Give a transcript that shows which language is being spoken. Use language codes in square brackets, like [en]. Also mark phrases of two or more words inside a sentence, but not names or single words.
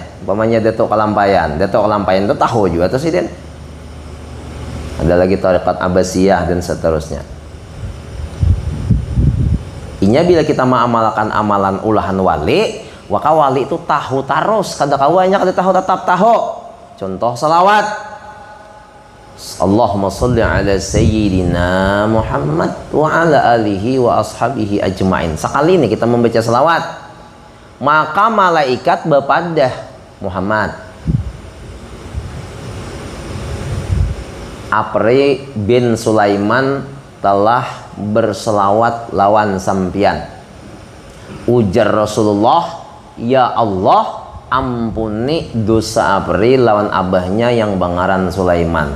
[bjn] Umpamanya Datuk Kalampayan. Datuk Kalampayan itu tahu juga tuh sih Den. Ada lagi Thariqat Abbasiyah dan seterusnya. Inya bila kita mengamalkan amalan ulahan wali, waka wali itu tahu terus, kada kawanya kada tahu tetap tahu. Contoh salawat. [ar] اللهم صل على سيدنا محمد وعلى آله وأصحابه أجمعين. [bjn] Sekali ini kita membaca selawat, maka malaikat berpadah Muhammad Apri bin Sulaiman telah berselawat lawan sampian. Ujar Rasulullah, ya Allah ampuni dosa Apri lawan abahnya yang bangaran Sulaiman.